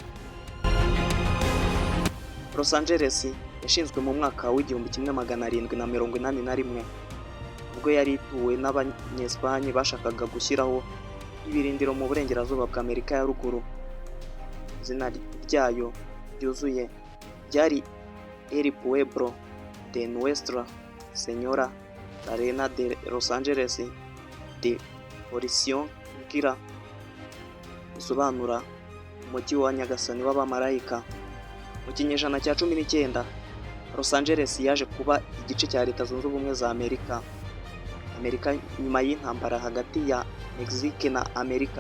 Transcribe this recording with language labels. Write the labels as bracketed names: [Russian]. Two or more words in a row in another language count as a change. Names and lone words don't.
[Kinyarwanda] Los Angeles yashinzwe mu mwaka w'1781 ubwo yari ituwe n'Abanyesipanye bashakaga gushyiraho ibirindiro mu burengerazuba bwa Amerika ya ruguru. Izina ryayo ryuzuye ryari El Pueblo de Nuestra Señora la Reina de Los Angeles de Orición Ngira, bisobanura umujyi wa Nyagasani w'abamarayika. Mu kinyejana cya 19, Los Angeles yaje kuba igice cya Leta Zunze Ubumwe za Amerika nyuma y'intambara hagati ya Mexique na Amerika.